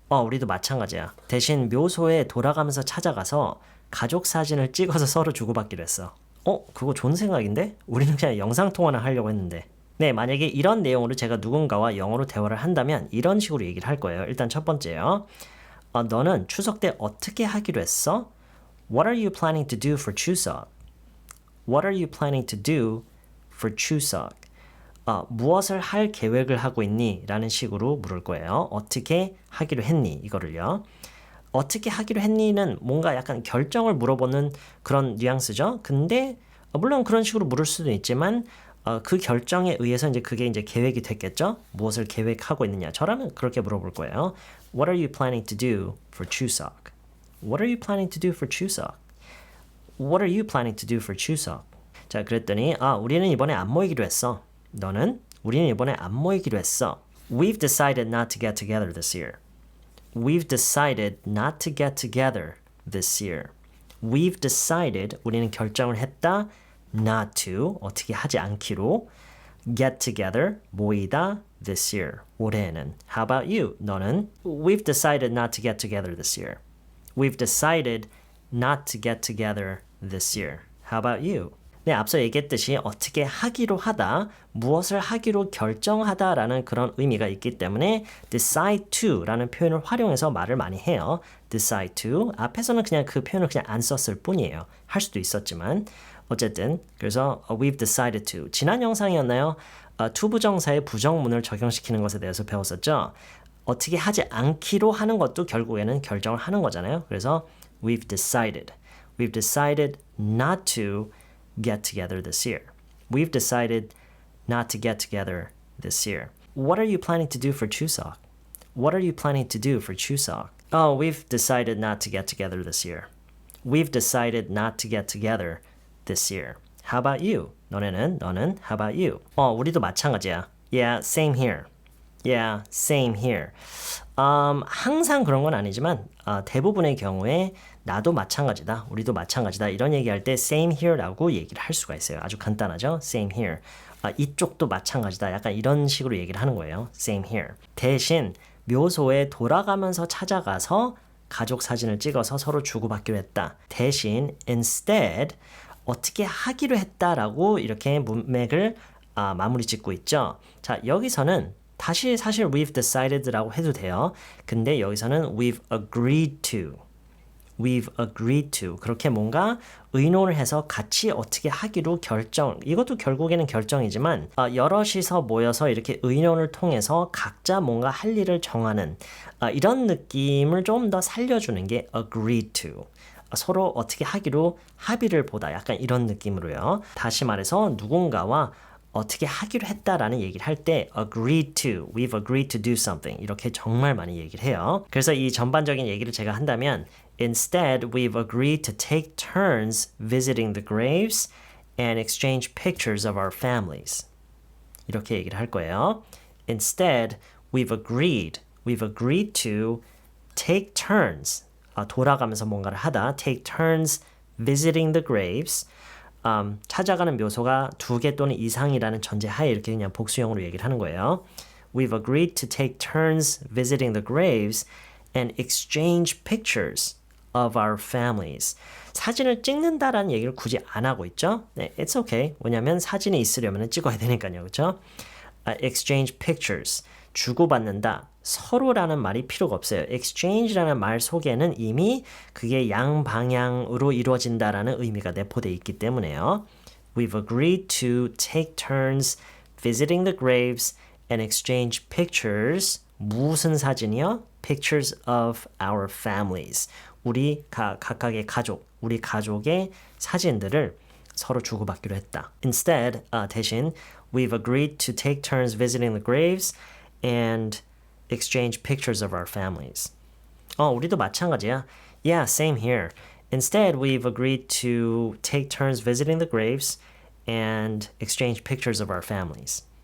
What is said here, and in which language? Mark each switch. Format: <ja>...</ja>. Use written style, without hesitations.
<ko>우리도 마찬가지야. 대신 묘소에 돌아가면서 찾아가서 가족 사진을 찍어서 서로 주고받기로 했어. 그거 좋은 생각인데? 우리는 그냥 영상통화나 하려고 했는데. 네, 만약에 이런 내용으로 제가 누군가와 영어로 대화를 한다면 이런 식으로 얘기를 할 거예요. 일단 첫 번째요. 너는 추석 때 어떻게 하기로 했어?</ko> <en>What are you planning to do for 추석? What are you planning to do for 추석?</en> <ko>무엇을 할 계획을 하고 있니? 라는 식으로 물을 거예요. 어떻게 하기로 했니? 이거를요. 어떻게 하기로 했니는 뭔가 약간 결정을 물어보는 그런 뉘앙스죠. 근데 물론 그런 식으로 물을 수도 있지만 그 결정에 의해서 이제 그게 이제 계획이 됐겠죠. 무엇을 계획하고 있느냐. 저라면 그렇게 물어볼 거예요.</ko> <en>What are you planning to do for 추석? What are you planning to do for 추석? What are you planning to do for 추석?</en> <ko>자, 그랬더니 우리는 이번에 안 모이기로 했어. 너는? 우리는 이번에 안 모이기로 했어.</ko> <en>We've decided not to get together this year. We've decided not to get together this year. We've decided,</en> <ko>우리는 결정을 했다.</ko> <en>Not to,</en> <ko>어떻게 하지 않기로.</ko> <en>Get together,</en> <ko>모이다.</ko> <en>This year,</en> <ko>올해는.</ko> <en>How about you?</en> <ko>너는?</ko> <en>We've decided not to get together this year. We've decided not to get together this year. How about you?</en> <ko>네, 앞서 얘기했듯이 어떻게 하기로 하다, 무엇을 하기로 결정하다라는 그런 의미가 있기 때문에 decide to라는 표현을 활용해서 말을 많이 해요.</ko> <en>decide to.</en> <ko>앞에서는 그냥 그 표현을 그냥 안 썼을 뿐이에요. 할 수도 있었지만. 어쨌든 그래서</ko> <en>we've decided to.</en> <ko>지난 영상이었나요? 투부정사의 부정문을 적용시키는 것에 대해서 배웠었죠. 어떻게 하지 않기로 하는 것도 결국에는 결정을 하는 거잖아요. 그래서</ko> <en>we've decided not to get together this year. We've decided not to get together this year. What are you planning to do for 추석? What are you planning to do for 추석? We've decided not to get together this year. We've decided not to get together this year. How about you?</en> <ko>너는?</ko> <en>How about you?</en> <ko>우리도 마찬가지야.</ko> <en>Yeah, same here. Yeah, same here.</en> <ko>항상 그런 건 아니지만 대부분의 경우에 나도 마찬가지다, 우리도 마찬가지다 이런 얘기할 때 same here라고 얘기를 할 수가 있어요. 아주 간단하죠? same here. 이쪽도 마찬가지다. 약간 이런 식으로 얘기를 하는 거예요.</ko> <en>same here.</en> <ko>대신 묘소에 돌아가면서 찾아가서 가족 사진을 찍어서 서로 주고받기로 했다. 대신 instead 어떻게 하기로 했다라고 이렇게 문맥을 마무리 짓고 있죠. 자, 여기서는 다시 사실 we've decided라고 해도 돼요. 근데 여기서는 we've agreed to.</ko> <en>We've agreed to.</en> <ko>그렇게 뭔가 의논을 해서 같이 어떻게 하기로 결정. 이것도 결국에는 결정이지만 여럿이서 모여서 이렇게 의논을 통해서 각자 뭔가 할 일을 정하는 이런 느낌을 좀 더 살려주는 게 agreed to. 서로 어떻게 하기로 합의를 보다. 약간 이런 느낌으로요. 다시 말해서 누군가와 어떻게 하기로 했다라는 얘기를 할 때 agreed to,</ko> <en>we've agreed to do something</en> <ko>이렇게 정말 많이 얘기를 해요. 그래서 이 전반적인 얘기를 제가 한다면</ko> <en>Instead, we've agreed to take turns visiting the graves and exchange pictures of our families.</en> <ko>이렇게 얘기를 할 거예요.</ko> <en>Instead, we've agreed to take turns,</en> <ko>돌아가면서 뭔가를 하다,</ko> <en>take turns visiting the graves,</en> <ko>찾아가는 묘소가 2개 또는 이상이라는 전제하에 이렇게 그냥 복수형으로 얘기를 하는 거예요.</ko> <en>We've agreed to take turns visiting the graves and exchange pictures of our families.</en> <ko>사진을 찍는다라는 얘기를 굳이 안 하고 있죠.</ko> <en>네, it's okay.</en> <ko>왜냐하면 사진이 있으려면 찍어야 되니까요. 그렇죠?</ko> <en>Exchange pictures.</en> <ko>주고받는다. 서로라는 말이 필요가 없어요. exchange라는 말 속에는 이미 그게 양방향으로 이루어진다라는 의미가 내포되어 있기 때문에요.</ko> <en>We've agreed to take turns visiting the graves and exchange pictures.</en> <ko>무슨 사진이요?</ko> <en>Pictures of our families.</en> <ko>우리 각각의 가족, 우리 가족의 사진들을 서로 주고받기로 했다.</ko> <en>Instead,</en> <ko>대신</ko> <en>we've agreed to take turns visiting the graves and exchange pictures of our families.</en> <ko>우리도 마찬가지야.</ko> <en>Yeah, same here. Instead, we've agreed to take turns visiting the graves and exchange pictures of our families.</en>